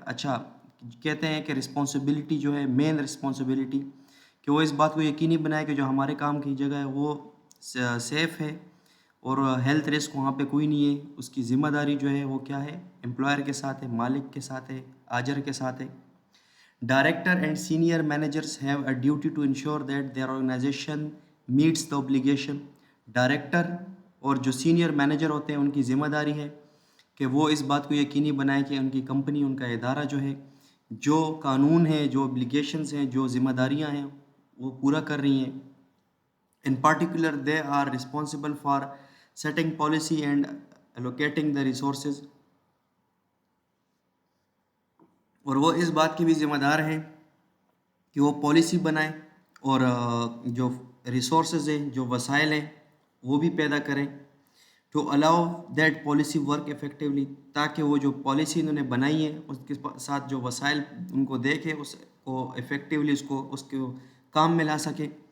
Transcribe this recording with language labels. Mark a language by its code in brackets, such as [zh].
[hi] अच्छा, कहते हैं कि रिस्पॉन्सिबिलिटी जो है, मेन रिस्पॉन्सिबिलिटी, कि वो इस बात को यकीनी बनाए कि जो हमारे काम की जगह है वो सेफ़ है और हेल्थ रिस्क वहाँ पे कोई नहीं है। उसकी ज़िम्मेदारी जो है वो क्या है, एम्प्लॉयर के साथ है, मालिक के साथ है, आजर के साथ है। [en] Director and senior managers have a duty to ensure that their organization meets the obligation. [hi] Director और जो सीनियर मैनेजर होते हैं उनकी ज़िम्मेदारी है कि वो इस बात को यकीनी बनाए कि उनकी कंपनी, उनका इदारा जो है, जो कानून है, जो obligations हैं, जो ज़िम्मेदारियां हैं, वो पूरा कर रही हैं। [en] In particular, they are responsible for setting policy and allocating the resources. [hi] और वो इस बात की भी ज़िम्मेदार हैं कि वो पॉलिसी बनाएं और जो रिसोर्सेज हैं, जो वसाइल हैं, वो भी पैदा करें। [en] to allow that policy work effectively, [hi] ताकि वो जो पॉलिसी इन्होंने बनाई है उसके साथ जो वसाइल उनको दे के उसको इफ़ेक्टिवली उसको काम में ला सके।